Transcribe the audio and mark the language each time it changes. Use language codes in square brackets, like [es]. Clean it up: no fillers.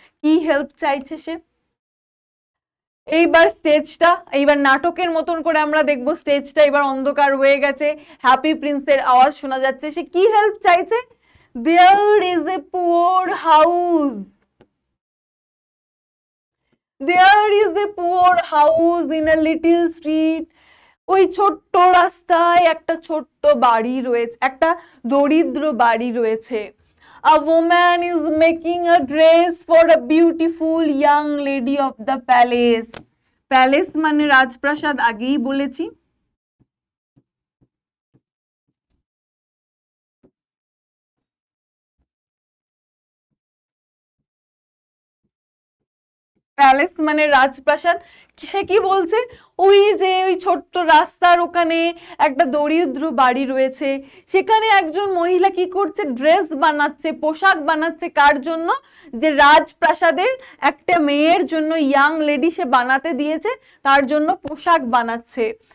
[bn] কি হেল্প চাইছে সে? এইবার স্টেজটা, এইবার নাটকের মতন করে আমরা দেখবো স্টেজটা এবার অন্ধকার হয়ে গেছে, হ্যাপি প্রিন্সের আওয়াজ শোনা যাচ্ছে, সে কি হেল্প চাইছে, [en] there is a poor house, there is a poor house in a little street, [bn] ওই ছোট্ট রাস্তায় একটা ছোট্ট বাড়ি রয়েছে, একটা দরিদ্র বাড়ি রয়েছে। [en] A woman is making a dress for a beautiful young lady of the palace. [bn] Palace মানে রাজপ্রাসাদ, আগেই বলেছি। প্যালেস মানে রাজপ্রাসাদ। সে কি বলছে, ওই যে ওই ছোট্ট রাস্তার ওখানে একটা দরিদ্র বাড়ি রয়েছে, সেখানে একজন মহিলা কি করছে, ড্রেস বানাচ্ছে, পোশাক বানাচ্ছে, কার জন্য, যে রাজপ্রাসাদের একটা মেয়ের জন্য, ইয়াং লেডি সে বানাতে দিয়েছে, তার জন্য পোশাক বানাচ্ছে।